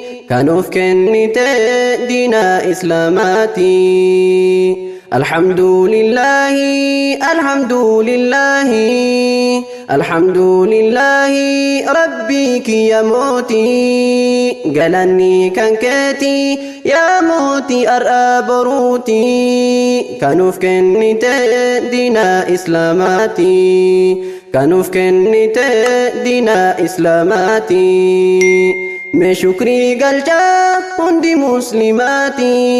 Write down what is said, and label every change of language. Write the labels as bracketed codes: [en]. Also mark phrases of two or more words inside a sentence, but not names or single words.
[om] Kan of kennite diina Islaamaati. [ar] الحمد لله، الحمد لله، الحمد لله [om] Rabbi kee yaa mootii. Galanni kan keeti yaa mootii ar'aa boruuti. Kan of kennite diina Islaamaati. Kan of kennite diina Islaamaati. Mee shukrii galchaa hundi muslimaati.